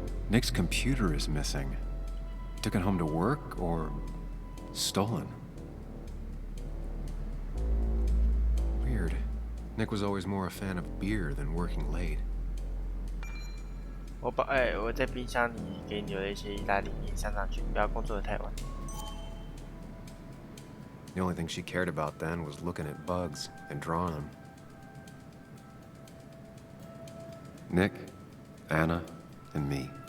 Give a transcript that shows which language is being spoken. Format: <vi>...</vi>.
<en>Nick's computer is missing. Took it home to work or stolen? Weird. Nick was always more a fan of beer than working late.</en> <zh>我在冰箱里给你留了一些意大利面，上上去，不要工作得太晚。</zh> <en>The only thing she cared about then was looking at bugs and drawing them. Nick, Anna, and me.</en>